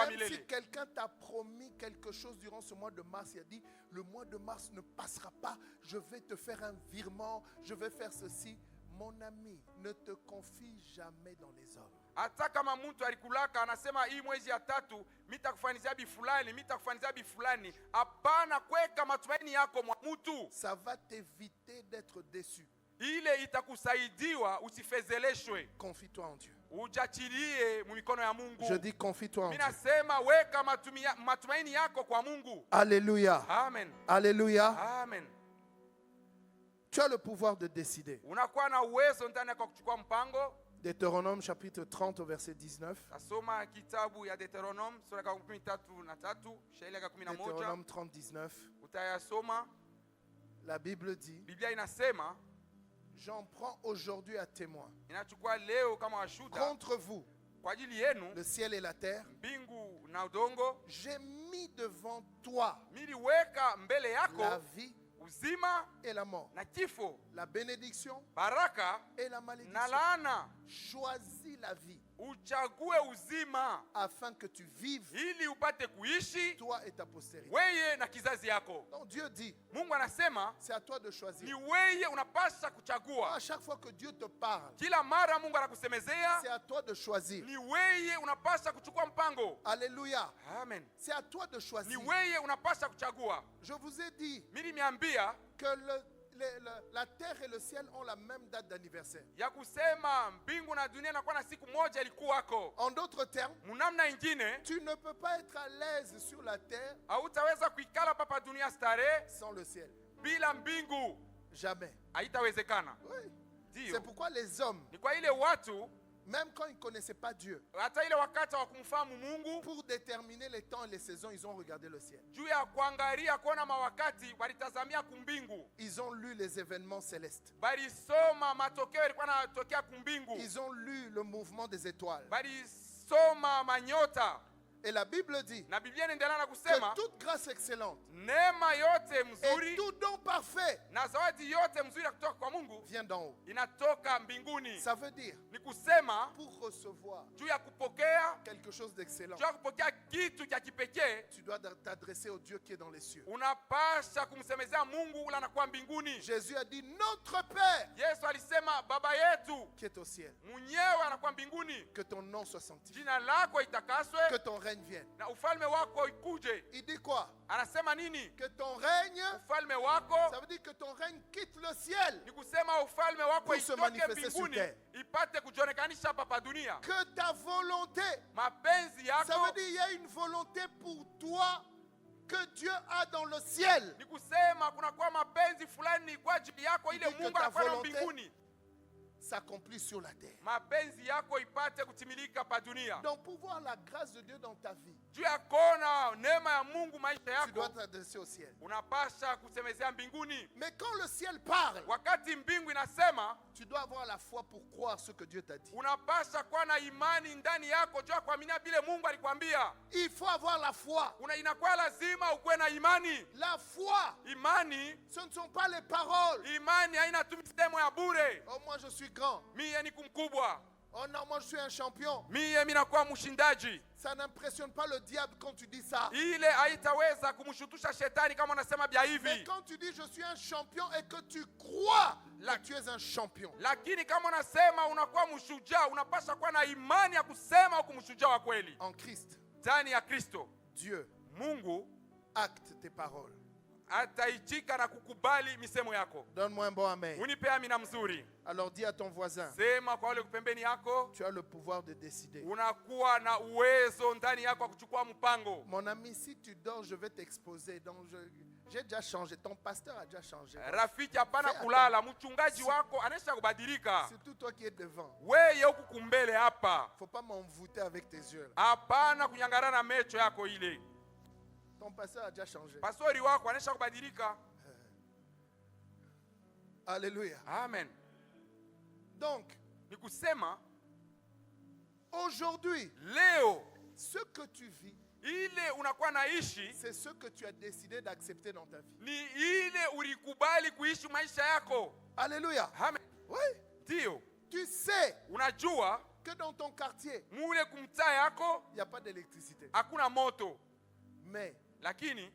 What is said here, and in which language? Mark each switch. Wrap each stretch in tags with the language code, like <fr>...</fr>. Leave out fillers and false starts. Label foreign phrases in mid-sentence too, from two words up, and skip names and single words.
<fr>Même si</fr> <sw>milele.</sw> <fr>quelqu'un t'a promis quelque chose durant ce mois de mars, il a dit, le mois de mars ne passera pas, je vais te faire un virement, je vais faire ceci. Mon ami, ne te confie jamais dans les hommes.</fr> <sw>Hata kama mtu alikulaka anasema hii mwezi ya 3 mitakufanyizia bi fulani, hapana kweka matumaini yako mwa mtu.</sw> <fr>Ça va t'éviter d'être déçu.</fr> <sw>Ile itakusaidiwa usifezeleshwe.</sw> <fr>Confie-toi en Dieu.</fr> <sw>Ujachilie mu mikono ya Mungu.</sw> <fr>Je dis confie-toi en</fr> <sw>Mimi</sw> <fr>Dieu.</fr> <sw>nasema weka matumaini yako kwa Mungu.</sw> <fr>Alléluia. Amen. Alléluia. Amen. Tu as le pouvoir de décider.</fr> <sw>Unakuwa na uwezo ndani yako kuchukua mpango.</sw> <fr>Deutéronome chapitre 30 au verset 19.</fr> <sw>Tasoma kitabu ya Deuteronome sura ya 13, shairi ya 11.</sw> <fr>Deutéronome 30, 19.</fr> <sw>Utayasoma.</sw> <fr>La Bible dit,</fr> <sw>Biblia inasema,</sw> <fr>j'en prends aujourd'hui à témoin</fr> <sw>inachukua leo kama washuda</sw> <fr>contre vous,</fr> <sw>kwa ajili yenu</sw> <fr>le ciel et la terre.</fr> <sw>mbingu na udongo.</sw> <fr>J'ai mis devant toi</fr> <sw>Miliweka mbele yako</sw> <fr>la vie</fr> <sw>uzima</sw> <fr>et la mort,</fr> <sw>na kifo,</sw> <fr>la bénédiction</fr> <sw>baraka</sw> <fr>et la</fr> <sw>na</sw> <fr>malédiction.</fr> <sw>laana.</sw> <fr>Choisis la vie</fr> <sw>Uchague uzima</sw> <fr>afin que tu vives,</fr> <sw>ili upate kuishi</sw> <fr>toi et ta postérité.</fr> <sw>weye na kizazi yako.</sw> <fr>Donc Dieu dit,</fr> <sw>Mungu anasema</sw> <fr>c'est à toi de</fr> <sw>ni</sw> <fr>choisir.</fr> <sw>weye unapasha kuchagua.</sw> <fr>À chaque fois que Dieu te parle,</fr> <sw>Kila mara Mungu anakusemezea,</sw> <fr>c'est à toi de choisir.</fr> <sw>ni weye unapasha kuchukua mpango.</sw> <fr>Alléluia. Amen. C'est à toi de</fr> <sw>Ni</sw> <fr>choisir.</fr> <sw>weye unapasha kuchagua.</sw> <fr>Je vous ai dit</fr> <sw>Mimi nimeambia</sw> <fr>que la terre et le ciel ont la même date d'anniversaire.</fr> <sw>ya kusema mbingu na dunia inakuwa na siku moja ilikuwako.</sw> <fr>En d'autres termes,</fr> <sw>Munamna ingine</sw> <fr>tu ne peux pas être à l'aise sur la terre</fr> <sw>hautaweza kuikala papa dunia starehe</sw> <fr>sans le ciel.</fr> <sw>bila mbingu.</sw> <fr>Jamais.</fr> <sw>Haitawezekana.</sw> <fr>Oui.</fr> <sw>Ndio.</sw> <fr>C'est pourquoi les hommes,</fr> <sw>Ni kwa ile watu</sw> <fr>même quand ils ne connaissaient pas Dieu,</fr> <sw>hata ile wakati wa kumfahamu Mungu,</sw> <fr>pour déterminer les temps et les saisons, ils ont regardé le ciel.</fr> <sw>juu ya kuangalia kuona mawakati, walitazamia kumbingu.</sw> <fr>Ils ont lu les événements célestes.</fr> <sw>Balisoma matokeo yalikuwa yanatokea kumbingu.</sw> <fr>Ils ont lu le mouvement des étoiles.</fr> <sw>Balisoma manyota.</sw> <fr>Et la Bible dit</fr> <sw>Na Biblia inaendelea na kusema</sw> <fr>que toute grâce excellente</fr> <sw>neema yote</sw> <fr>et</fr> <sw>mzuri</sw> <fr>tout don parfait</fr> <sw>na zawadi yote mzuri ya kutoka kwa Mungu</sw> <fr>vient d'en haut.</fr> <sw>inatoka mbinguni.</sw> <fr>Ça veut dire,</fr> <sw>Ni kusema</sw> <fr>pour recevoir</fr> <sw>juu ya kupokea,</sw> <fr>quelque chose d'excellent,</fr> <sw>juu ya kupokea kitu cha kipekee,</sw> <fr>tu dois t'adresser au Dieu qui est dans les cieux.</fr> <sw>unapasha kumsemezea Mungu ule anakuwa mbinguni.</sw> <fr>Jésus a dit, notre Père</fr> <sw>Yesu alisema baba yetu</sw> <fr>qui est au ciel,</fr> <sw>mwenyewe anakuwa mbinguni.</sw> <fr>que ton nom soit sanctifié,</fr> <sw>Jina lako itakaswe</sw> <fr>que ton règne vienne.</fr> <sw>na ufalme wako ikuje.</sw> <fr>Il dit quoi?</fr> <sw>Anasema nini?</sw> <fr>Que ton règne,</fr> <sw>Ufalme wako</sw> <fr>ça veut dire que ton règne quitte le ciel,</fr> <sw>ni kusema ufalme wako</sw> <fr>Pour se</fr> <sw>itoke</sw> <fr>manifester sur</fr> <sw>mbinguni</sw> <fr>terre.</fr> <sw>ipate kujionekanisha hapa dunia.</sw> <fr>que ta volonté,</fr> <sw>Mapenzi</sw> <fr>ça veut</fr> <sw>yako</sw> <fr>dire il y a une volonté pour toi que Dieu a dans le ciel.</fr> <sw>ni kusema kunakuwa mapenzi fulani kwa ajili yako ile</sw> <fr>Ni que</fr> <sw>Mungu</sw> <fr>ta</fr> <sw>anakuwa na</sw> <fr>volonté</fr> <sw>mbinguni.</sw> <fr>s'accomplir sur la terre.</fr> <sw>mapenzi yako ipate kutimilika pa dunia.</sw> <fr>Donc pour voir la grâce de Dieu dans ta vie,</fr> <sw>Juu ya kuona neema ya Mungu maisha</sw> <fr>tu dois</fr> <sw>yako,</sw> <fr>t'adresser au ciel.</fr> <sw>unapasha kusemezea mbinguni.</sw> <fr>Mais quand le ciel parle,</fr> <sw>Wakati mbingu inasema,</sw> <fr>tu dois avoir la foi pour croire ce que Dieu t'a dit.</fr> <sw>unapasha kuwa na imani ndani yako juu ya kuaminia vile Mungu alikwambia.</sw> <fr>Il faut avoir la foi.</fr> <sw>Inakuwa lazima ukuwe na imani.</sw> <fr>La foi,</fr> <sw>Imani,</sw> <fr>ce ne sont pas les paroles.</fr> <sw>imani haina tu misemo ya bure.</sw> <fr>Oh, moi je suis grand.</fr> <sw>Mie ni kumkubwa.</sw> <fr>Oh non, moi je suis un champion.</fr> <sw>Mie minakuwa mshindaji.</sw> <fr>Ça n'impressionne pas le diable quand tu dis ça.</fr> <sw>Ile haitaweza kumshutusha shetani kama unasema bia</sw> <fr>Mais</fr> <sw>hivi.</sw> <fr>quand tu dis je suis un champion et que tu crois que tu es un champion,</fr> <sw>Lakini kama unasema unakuwa mshujaa, unapaswa kuwa na imani ya kusema uko mshujaa wa kweli.</sw> <fr>en Christ,</fr> <sw>Ndani ya Kristo,</sw> <fr>Dieu</fr> <sw>Mungu</sw> <fr>acte tes paroles.</fr> <sw>ataitika na kukubali misemo yako.</sw> <fr>Donne-moi un bon amen.</fr> <sw>Unipe amina mzuri.</sw> <fr>Alors dis à ton voisin,</fr> <sw>Sema kwa wale pembeni yako,</sw> <fr>tu as le pouvoir de décider.</fr> <sw>unakuwa na uwezo ndani yako wa kuchukua mpango.</sw> <fr>Mon ami, si tu dors, je vais t'exposer. Donc j'ai déjà changé. Ton pasteur a déjà changé.</fr> <sw>Rafiki, hapana</sw> <fr>Fais</fr> <sw>kulala, mchungaji wako anaisha kubadilika.</sw> <fr>Surtout toi qui es devant.</fr> <sw>Wewe huku kumbele hapa,</sw> <fr>Faut pas m'envoûter avec tes yeux.</fr> <sw>hapana kunyangana na mecho yako ile.</sw> <fr>Ton pasteur a déjà changé.</fr> <sw>Pastori wako anaisha kubadilika.</sw> <fr>Alléluia. Amen. Donc,</fr> <sw>Ni kusema</sw> <fr>aujourd'hui,</fr> <sw>leo</sw> <fr>ce que tu vis,</fr> <sw>ile unakuwa naishi</sw> <fr>c'est ce que tu as décidé d'accepter dans ta vie.</fr> <sw>ni ile ulikubali kuishi maisha yako.</sw> <fr>Alléluia. Amen. Oui.</fr> <sw>Ndio.</sw> <fr>Tu sais</fr> <sw>Unajua</sw> <fr>que dans ton quartier,</fr> <sw>mule kumtaa yako</sw> <fr>il n'y a pas d'électricité.</fr> <sw>hakuna moto,</sw> <fr>Mais</fr> <sw>lakini</sw>